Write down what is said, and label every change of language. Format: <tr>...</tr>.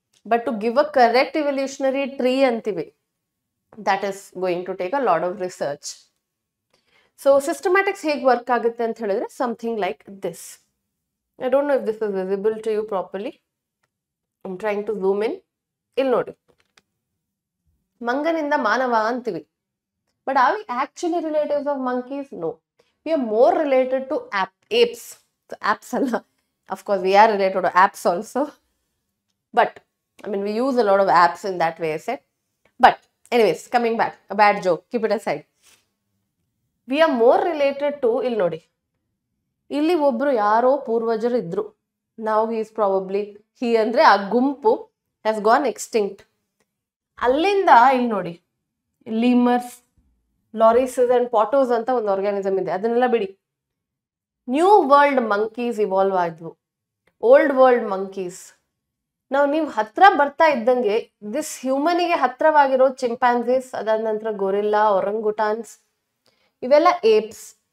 <en>But to give a correct evolutionary tree ಅಂತೀವಿ, that is going to take a lot of research. So systematics</en> <kn>ಹೇಗೆ work ಆಗುತ್ತೆ ಅಂತ ಹೇಳಿದ್ರೆ</kn> <en>something like this. I don't know if this is visible to you properly. I'm trying to zoom in.</en> <kn>ಇಲ್ಲಿ ನೋಡಿ, ಮಂಗನಿಂದ ಮಾನವ ಅಂತೀವಿ.</kn> <en>But are we actually relatives of monkeys? No. We are more related to apes. So apes alla. Of course, we are related to apes also. But, I mean, we use a lot of apes in that way, I said. But, anyways, coming back. A bad joke. Keep it aside. We are more related to,</en> <kn>ಇಲ್ಲಿ ನೋಡಿ, ಇಲ್ಲಿ ಒಬ್ರು ಯಾರೋ ಪೂರ್ವಜರು ಇದ್ರು.</kn> <en>Now he is probably, he</en> <kn>ಅಂದ್ರೆ ಆ ಗುಂಪು</kn> <en>has gone extinct.</en> <kn>ಅಲ್ಲಿಂದ ಇಲ್ಲಿ ನೋಡಿ, ಲೀಮರ್ಸ್, ಲಾರಿಸಸ್ ಅಂಡ್ ಪಾಟೋಸ್ ಅಂತ ಒಂದು ಆರ್ಗ್ಯಾನಿಸಮ್ ಇದೆ. ಅದನ್ನೆಲ್ಲ ಬಿಡಿ.</kn> <en>New world monkeys evolve ಆದ್ವು. Old world monkeys</en> <kn>ನೀವು ಹತ್ರ ಬರ್ತಾ ಇದ್ದಂಗೆ ದಿಸ್ ಹ್ಯೂಮನಿಗೆ ಹತ್ರವಾಗಿರೋ ಚಿಂಪ್ಯಾನ್ಸೀಸ್, ಅದಾದ ನಂತರ ಗೊರಿಲ್ಲಾ, ಒರಂಗುಟಾನ್ಸ್, ಇವೆಲ್ಲ ಏಪ್ಸ್.</kn>